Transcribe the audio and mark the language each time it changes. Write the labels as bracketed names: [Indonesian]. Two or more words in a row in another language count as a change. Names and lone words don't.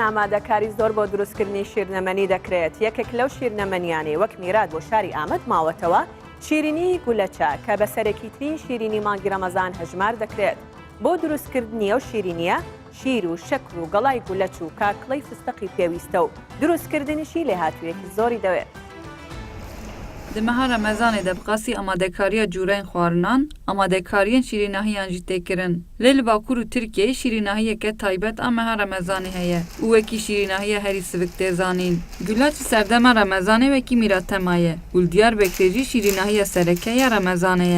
[Central Kurdish] ئامادەکاری زۆر بۆ دروستکردنی شیرنەمەنی دەکرێت یەکێک لەو شیرنەمەنیانی وەک میرات بۆ شاری ئامەد ماوەتەوە شیرینی گولەچە کە بە سەرەکیترین شیرینی مانگی ڕەمەزان هەژمار دەکرێت بۆ دروستکردنی ئەو شیرینیە شیر و شەکر و گەڵای گولەچ و کاکڵەی فستەقی پێویستە و دروستکردنیشی لێ هاتوویەکی زۆری دەوێت [Kurdish] Di meha Remezanê de bi qasî amadekariya cûreyên xwarinan, amadekariyên şîrînahiyan jî tê kirin. Lê li Bakur û Tirkiyeyê şîrînahiyeke taybet a meha Remezanê heye û wekî şîrînahiya herî sivik tê zanîn. Gulaçî serdema Remezanê wekî mîrattema ye û li Diyarbekirê jî şîrînahiya sereke ya Remezanê ye.